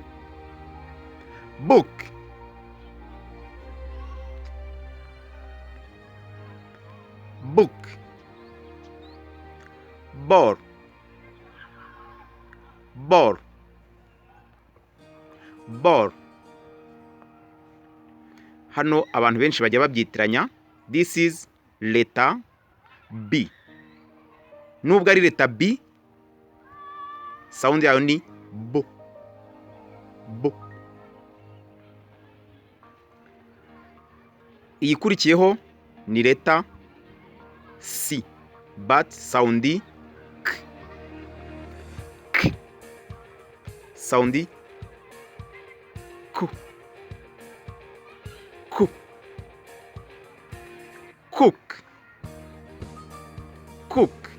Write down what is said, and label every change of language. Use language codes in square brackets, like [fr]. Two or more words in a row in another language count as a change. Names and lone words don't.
[en] Book, book. Bor, bor, bor. [rw] Hano abantu benshi bajya babyitiranya. [en] This is letter B. [rw] Nubwo ari [en] letter B, [rw] sound yayo ni bu, bu. Iyikurikiyeho ni [en] letter C, but sound k, k. [rw] Sound ku, ku. [en] Cook, cook.